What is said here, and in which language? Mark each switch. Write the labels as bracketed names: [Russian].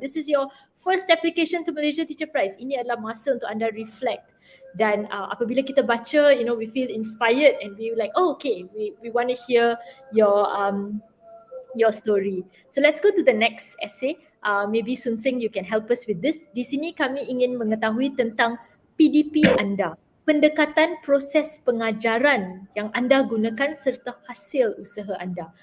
[English] This is your first application to Malaysia Teacher Prize. [Malay] Ini adalah masa untuk anda reflect. Dan apabila kita baca, [English] you know, we feel inspired and we like, oh, okay, we want to hear your story. So let's go to the next essay. Maybe Soon Seng you can help us with this. [Malay] Di sini kami ingin mengetahui tentang PDP anda, pendekatan proses pengajaran yang anda gunakan serta hasil usaha anda.